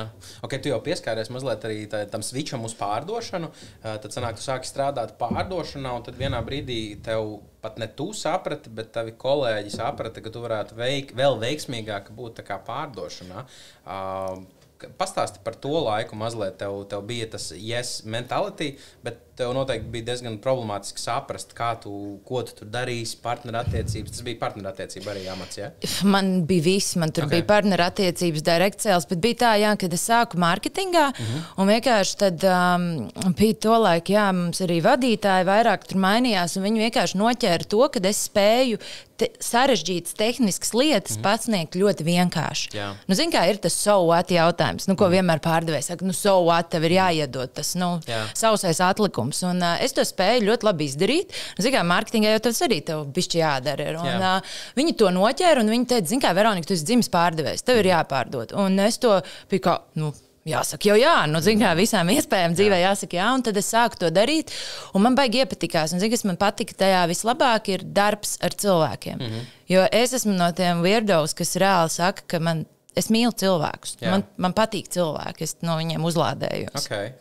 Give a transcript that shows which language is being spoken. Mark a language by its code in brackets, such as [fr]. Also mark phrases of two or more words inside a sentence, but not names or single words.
[lv] Tu jau pieskāries mazliet arī tam switcham uz pārdošanu. Tad sanāk, tu sāki strādāt pārdošanā, un tad vienā brīdī tev pat ne tu saprati, bet tavi kolēģi saprata, ka tu varētu vēl veiksmīgāk būt tā kā pārdošanā. Pastāsti par to laiku mazliet. Tev bija tas [en] yes mentality, [lv] bet tev noteikti bija diezgan problemātiski saprast, ko tu tur darīsi, partnerattiecības. Tas bija partnerattiecība arī amats, jā? Man bija viss. Man tur bija partnerattiecības, [en] direct sales, [lv] bet bija tā, kad es sāku mārketingā, un vienkārši tad bija to laiku, mums arī vadītāji vairāk tur mainījās, un viņi vienkārši noķēra to, ka es spēju sarežģītas tehniskas lietas pasniegt ļoti vienkārši. Zini, kā ir tas [en] so what [lv] jautājums, ko vienmēr pārdevējs saka, [en] so what, [lv] tev ir jāiedod tas, sausais atlikums. Un es to spēju ļoti labi izdarīt. Zini, kā mārketingā jau tas arī tev bišķi jādara ir. Un viņi to noķēra, un viņi teica, zini, kā Veronika, tu esi dzimis pārdevējs, tev ir jāpārdod. Un es to biju kā, jāsaka jau jā, zini, kā visām iespējām dzīvē jāsaka jā, un tad es sāku to darīt, un man baigi iepatikās, un zini, kas man patika tajā vislabāk ir darbs ar cilvēkiem, jo es esmu no tiem weirdos, kas reāli saka, ka es mīlu cilvēkus, man patīk cilvēki, es no viņiem uzlādējos.